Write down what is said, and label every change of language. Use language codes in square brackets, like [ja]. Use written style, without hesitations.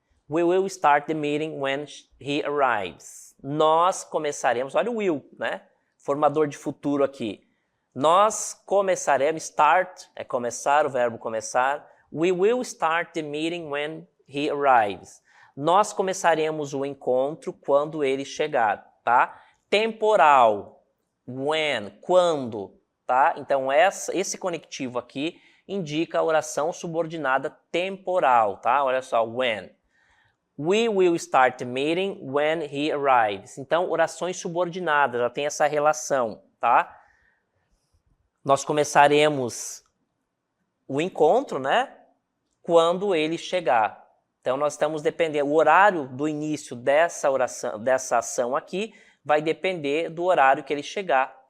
[en] We will start the meeting when he arrives. [pt] Nós começaremos, olha o will, formador de futuro aqui. Nós começaremos, start é começar, o verbo começar. [en] We will start the meeting when he arrives. [pt] Nós começaremos o encontro quando ele chegar, tá? Temporal, when, quando, tá? Então esse conectivo aqui indica a oração subordinada temporal, tá? Olha só, when. [en] We will start the meeting when he arrives. [pt] Então, orações subordinadas, já tem essa relação, tá? Nós começaremos o encontro, quando ele chegar. Então, nós estamos dependendo, o horário do início dessa oração, dessa ação aqui, vai depender do horário que ele chegar.